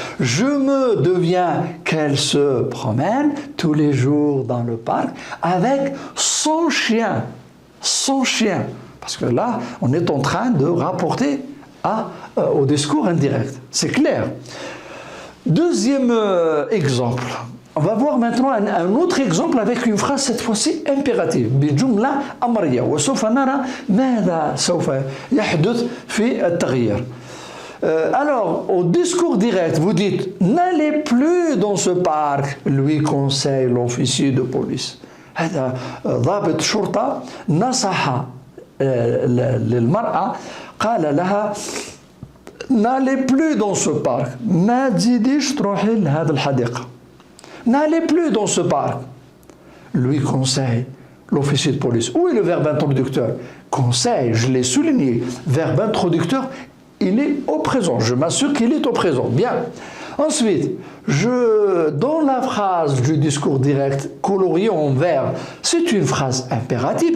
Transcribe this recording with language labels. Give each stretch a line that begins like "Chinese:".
French: Je me deviens qu'elle se promène tous les jours dans le parc avec son chien. Son chien. Parce que là, on est en train de rapporter au discours indirect. C'est clair. Deuxième exemple. On va voir maintenant un autre exemple avec une phrase cette fois-ci impérative.
Arabic: بجملة أمرية وسوف نرى ماذا سوف يحدث في التغيير.
French: Alors, au discours direct, vous dites « N'allez plus dans ce parc », lui conseille l'officier de police.
Arabic: هذا ضابط شرطة نصح للمرأة قال لها
French: N'allez plus dans ce parc.
Arabic: ما تزيديش تروحي لهذه الحديقة.
French: N'allez plus dans ce parc. Lui conseille l'officier de police. Où est le verbe introducteur? Conseil, je l'ai souligné. Verbe introducteur, il est au présent. Je m'assure qu'il est au présent. Bien. Ensuite, dans la phrase du discours direct coloriée en vert, c'est une phrase impérative.